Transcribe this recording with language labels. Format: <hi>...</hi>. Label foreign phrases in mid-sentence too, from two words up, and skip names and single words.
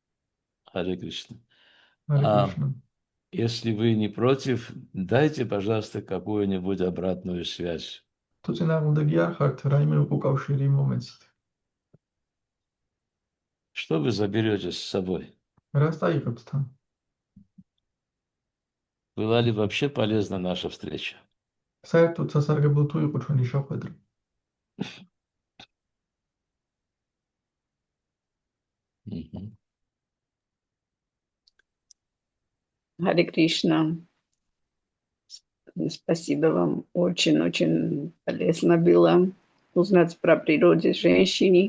<ru>Харе Кришна. Харе Кришна. Если вы не против, дайте, пожалуйста, какую-нибудь обратную связь.</ru> <ka>თუ წინააღმდეგი არ ხართ, რაიმე უკავშირი მომეცით.</ka> <ru>Что вы заберете с собой?</ru> <ka>რას დაიღებთ თან?</ka> <ru>Была ли вообще полезна наша встреча?</ru> <ka>საერთოდ სასარგებლო თუ იყო ჩვენი შეხვედრა? Мгм.</ka> <ru>Харе Кришна. Спасибо вам. Очень-очень полезно было узнать про природу женщины.</ru>